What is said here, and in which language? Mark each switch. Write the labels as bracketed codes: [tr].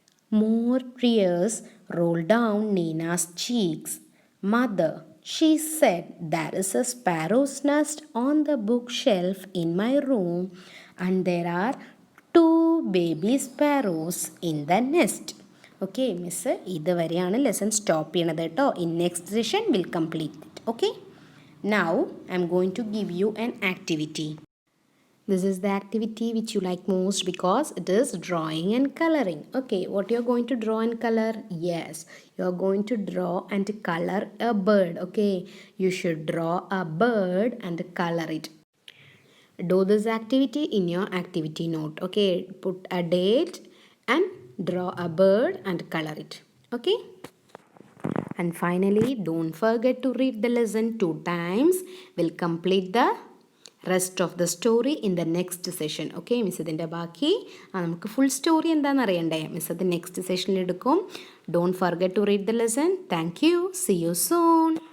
[en] More tears rolled down Nina's cheeks. Mother, she said, there is a sparrow's nest on the bookshelf in my room and there are 2 baby sparrows in the nest. Okay, miss, [ml] ഇതുവരെയാണ് lesson stop ചെയ്യണത് കേട്ടോ. [en] In next session will complete it. Okay. Now I am going to give you an activity. This is the activity which you like most because it is drawing and coloring. Okay, what you are going to draw and color? Yes, you are going to draw and color a bird. Okay, you should draw a bird and color it. Do this activity in your activity note. Okay, put a date and draw a bird and color it. Okay. And finally, don't forget to read the lesson 2 times. We'll complete the rest of the story in the next session. Okay, miss [ml] ഇതിൻ്റെ ബാക്കി നമുക്ക് full story എന്താണെന്ന് അറിയണ്ടേ? Miss അത് next സെഷനിൽ എടുക്കും. [en] Don't forget to read the lesson. Thank you. See you soon.